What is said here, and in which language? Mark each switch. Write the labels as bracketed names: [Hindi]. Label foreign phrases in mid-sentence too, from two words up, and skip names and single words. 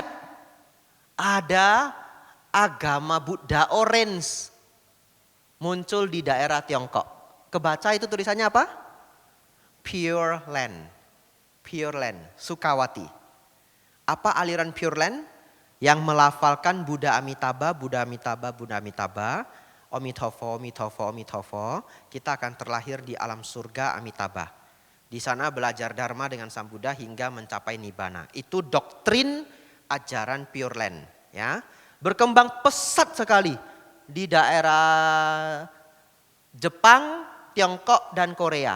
[Indonesian] Ada agama Buddha orange muncul di daerah Tiongkok. Kebaca itu tulisannya apa? [English] Pure Land. Pure Land, [Indonesian] Sukawati. Apa aliran [English] Pure Land? [Indonesian] Yang melafalkan Buddha Amitabha, Buddha Amitabha, Buddha Amitabha, [Chinese] Omitofo, Omitofo, Omitofo. [Indonesian] Kita akan terlahir di alam surga Amitabha. Di sana belajar Dharma dengan Sang Buddha hingga mencapai Nibbana. Itu doktrin ajaran [English] Pure Land. [Indonesian] Ya. Berkembang pesat sekali di daerah Jepang, Tiongkok, dan Korea.